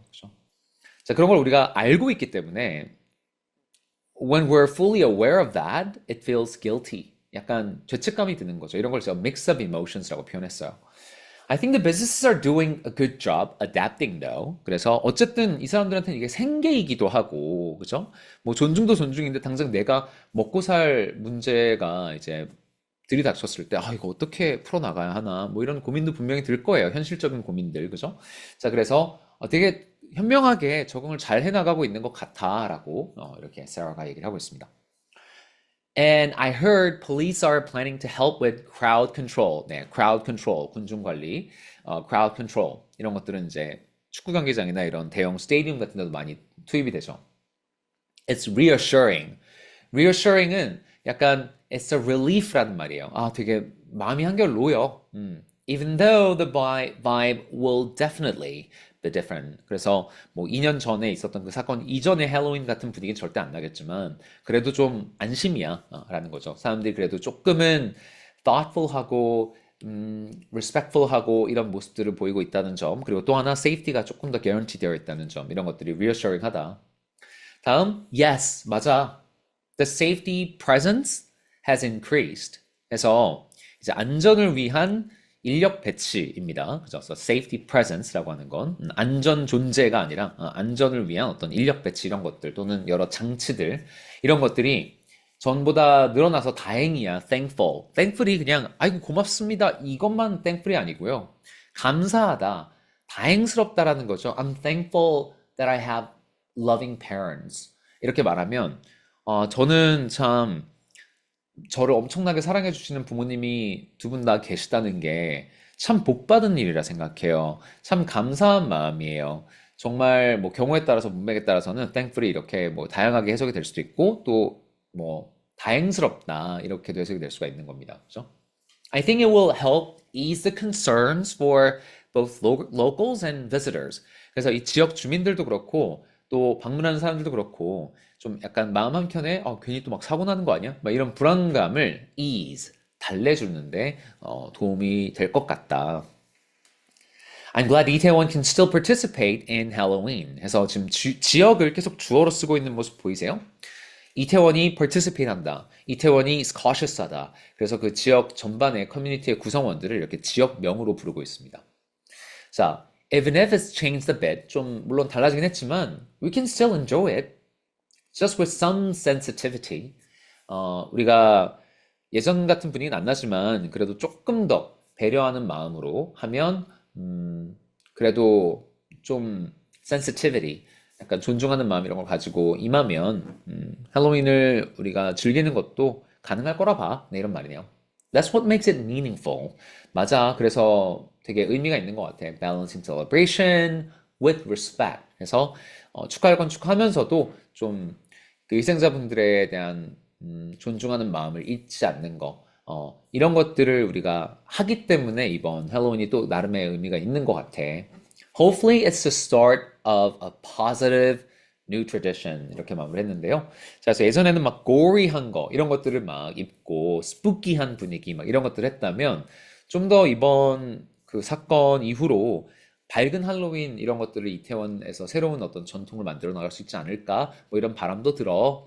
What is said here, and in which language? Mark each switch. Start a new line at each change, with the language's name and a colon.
Korean: 그죠? 자, 그런 걸 우리가 알고 있기 때문에
English: when we're fully aware of that, it feels guilty.
Korean: 약간 죄책감이 드는 거죠. 이런 걸 제가 mix of emotions라고 표현했어요.
English: I think the businesses are doing a good job adapting though.
Korean: 그래서 어쨌든 이 사람들한테는 이게 생계이기도 하고, 그죠? 뭐 존중도 존중인데 당장 내가 먹고 살 문제가 이제 들이닥쳤을 때, 이거 어떻게 풀어나가야 하나? 뭐 이런 고민도 분명히 들 거예요. 현실적인 고민들, 그죠? 자, 그래서 되게 현명하게 적응을 잘 해나가고 있는 것 같아라고 이렇게 세라가 얘기를 하고 있습니다.
English: And I heard police are planning to help with crowd control.
Korean: 네, crowd control, 군중 관리, crowd control 이런 것들은 이제 축구 경기장이나 이런 대형 스테디움 같은 데도 많이 투입이 되죠.
English: It's reassuring.
Korean: reassuring은 약간
English: it's a relief
Korean: 라는 말이에요. 되게 마음이 한결 놓여.
English: Even though the vibe will definitely the different.
Korean: 그래서 뭐 2년 전에 있었던 그 사건 이전의 할로윈 같은 분위기는 절대 안 나겠지만 그래도 좀 안심이야 라는 거죠. 사람들이 그래도 조금은 thoughtful하고 respectful하고 이런 모습들을 보이고 있다는 점 그리고 또 하나 safety가 조금 더 guarantee 되어 있다는 점 이런 것들이 reassuring하다. 다음 yes 맞아.
English: The safety presence has increased.
Korean: 해서 이제 안전을 위한 인력 배치입니다. 그죠? 그래서 safety presence라고 하는 건 안전 존재가 아니라 안전을 위한 어떤 인력 배치 이런 것들 또는 여러 장치들 이런 것들이 전보다 늘어나서 다행이야.
English: thankful.
Korean: thankful이 그냥 아이고 고맙습니다. 이것만 thankful이 아니고요. 감사하다. 다행스럽다라는 거죠.
English: I'm thankful that I have loving parents.
Korean: 이렇게 말하면 저는 참 저를 엄청나게 사랑해 주시는 부모님이 두 분 다 계시다는 게 참 복받은 일이라 생각해요. 참 감사한 마음이에요. 정말 뭐 경우에 따라서 문맥에 따라서는 thankfully 이렇게 뭐 다양하게 해석이 될 수도 있고 또 뭐 다행스럽다 이렇게도 해석이 될 수가 있는 겁니다. 그죠?
English: I think it will help ease the concerns for both locals and visitors.
Korean: 그래서 이 지역 주민들도 그렇고 또 방문하는 사람들도 그렇고 좀 약간 마음 한켠에 괜히 또 막 사고 나는 거 아니야? 막 이런 불안감을 ease, 달래주는데 도움이 될 것 같다.
English: I'm glad 이태원 can still participate in Halloween.
Korean: 해서 지금 지역을 계속 주어로 쓰고 있는 모습 보이세요? 이태원이 participate 한다. 이태원이 is cautious 하다. 그래서 그 지역 전반의 커뮤니티의 구성원들을 이렇게 지역명으로 부르고 있습니다. 자,
English: even if it's changed a bit,
Korean: 좀 물론 달라지긴 했지만
English: we can still enjoy it. Just with some sensitivity.
Korean: 우리가 예전 같은 분위기는 안 나지만 그래도 조금 더 배려하는 마음으로 하면 그래도 좀 sensitivity, 약간 존중하는 마음 이런 걸 가지고 임하면 할로윈을 우리가 즐기는 것도 가능할 거라 봐. 네, 이런 말이네요.
English: That's what makes it meaningful.
Korean: 맞아. 그래서 되게 의미가 있는 것 같아.
English: Balancing celebration with respect.
Korean: 그래서 축하할 건 축하하면서도 좀 그 희생자분들에 대한 존중하는 마음을 잊지 않는 거. 이런 것들을 우리가 하기 때문에 이번 할로윈이 또 나름의 의미가 있는 것 같아.
English: Hopefully it's the start of a positive new tradition
Korean: 이렇게 마무리했는데요. 자, 그래서 예전에는 막 gory한 거 이런 것들을 막 입고 spooky한 분위기 막 이런 것들을 했다면 좀 더 이번 그 사건 이후로 밝은 할로윈 이런 것들을 이태원에서 새로운 어떤 전통을 만들어 나갈 수 있지 않을까 뭐 이런 바람도 들어.